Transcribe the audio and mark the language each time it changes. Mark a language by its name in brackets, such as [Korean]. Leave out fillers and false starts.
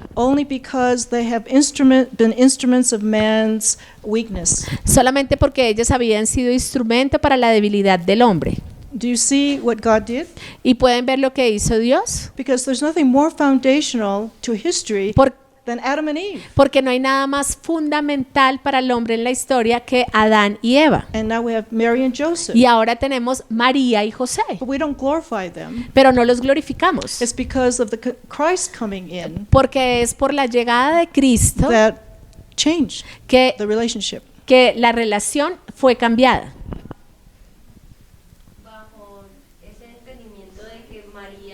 [English] only because they have been instruments of man's weakness. [Spanish] solamente porque ellas habían sido instrumento para la debilidad del hombre. [English] Do you see what God did? [Spanish] Y pueden ver lo que hizo Dios, [English] Because there's nothing more foundational to history than Adam and Eve. [Spanish] porque no hay nada más fundamental para el hombre en la historia que Adán y Eva. [English] And now we have Mary and Joseph. [Spanish] Y ahora tenemos María y José, [English] But we don't glorify them. [Spanish] pero no los glorificamos, [English] It's because of the Christ coming in [Spanish] porque es por la llegada de Cristo [English] that changed [Spanish] que [English] the relationship. [Spanish] la relación fue cambiada. Bajo ese entendimiento de que María